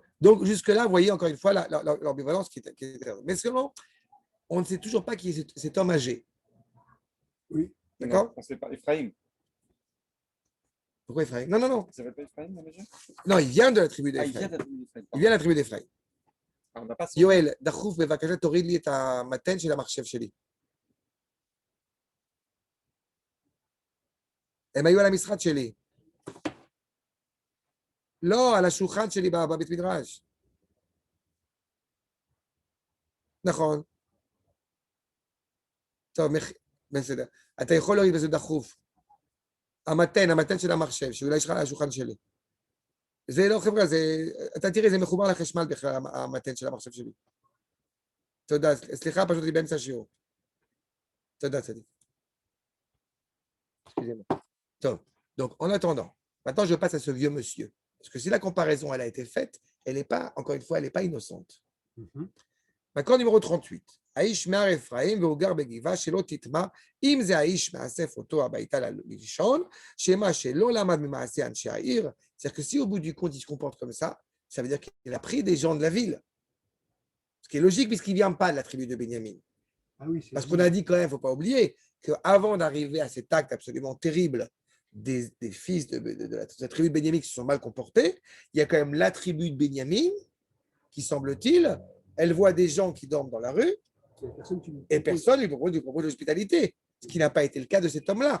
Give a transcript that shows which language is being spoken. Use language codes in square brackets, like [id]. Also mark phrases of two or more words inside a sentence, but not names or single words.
[fr] Donc, jusque-là, vous voyez encore une fois l'ambivalence qui est. Mais seulement, on ne sait toujours pas qui est cet homme âgé. Oui. D'accord? On ne sait pas. Ephraim. Pourquoi Ephraim? Non. Ça s'appelle pas Ephraim, déjà? Non, il vient de la tribu d'Ephraim. Il vient de la tribu d'Ephraim. Il vient de la tribu d'Ephraim. [he] Yoel, דחוף בבקשה תוריד לי את המתן של המחשב שלי. הם היו על המשרד שלי. לא, על השולחן שלי בבית מדרש. נכון. טוב, בסדר. אתה יכול להוריד בזה דחוף. המתן של המחשב, שאולי יש לך על השולחן שלי. זה לא חבר'ה, אתה תראה, זה מחובר לחשמל בכלל, המתן של המחשב שלי. תודה, סליחה, פשוט לי באמצע השיעור. תודה, צדיק. טוב, [fr] donc en attendant, maintenant je passe à ce vieux monsieur. Parce que si la comparaison elle a été faite, elle n'est pas, encore une fois, elle n'est pas innocente. D'accord, numéro 38. [he] האיש מהר אפרים והוא גר בגבעה שלא תטמע, אם זה האיש מאסף אותו הביתה לישון, שמה שלא למד ממעשה אנשי העיר, [fr] c'est-à-dire que si au bout du compte il se comporte comme ça veut dire qu'il a pris des gens de la ville. Ce qui est logique puisqu'il ne vient pas de la tribu de Benyamin. Ah oui, parce qu'on a dit quand même, il ne faut pas oublier, qu'avant d'arriver à cet acte absolument terrible des fils de la tribu de Benyamin qui se sont mal comportés, il y a quand même la tribu de Benyamin qui, semble-t-il, elle voit des gens qui dorment dans la rue et personne lui propose l'hospitalité, ce qui n'a pas été le cas de cet homme-là.